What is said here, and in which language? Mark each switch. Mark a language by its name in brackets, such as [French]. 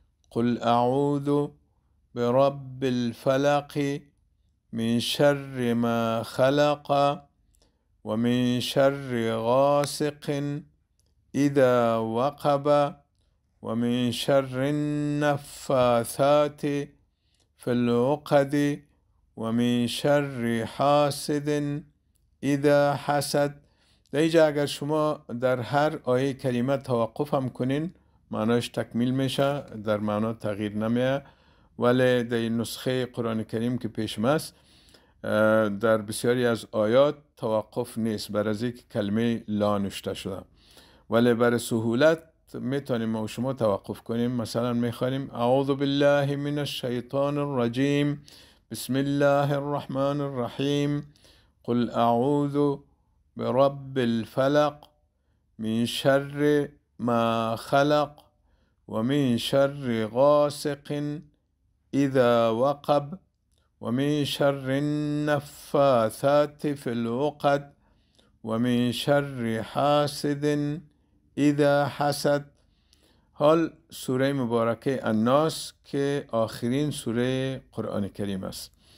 [Arabic] قل اعوذ برب الفلق من شر ما خلق ومن شر غاسق اذا وقب ومن شر النفاثات في العقد ومن شر حاسد اذا حسد. [Persian] در اینجا اگر شما در هر آیه کریمه توقف هم کنین معناش تکمیل میشه، در معنا تغییر نمیه. ولی در این نسخه قرآن کریم که پیشم است در بسیاری از آیات توقف نیست، بر از یک کلمه لا نوشته شده. ولی برای سهولت میتونیم ما و شما توقف کنیم. مثلا میخوانیم [Arabic] اعوذ بالله من الشیطان الرجیم. بسم الله الرحمن الرحیم. قل اعوذ برب الفلق من شر ما خلق ومن شر غاسق اذا وقب ومن شر النفاثات في العقد ومن شر حاسد اذا حسد. [Persian] حال سوره مبارکه الناس که آخرین سوره قرآن کریم است.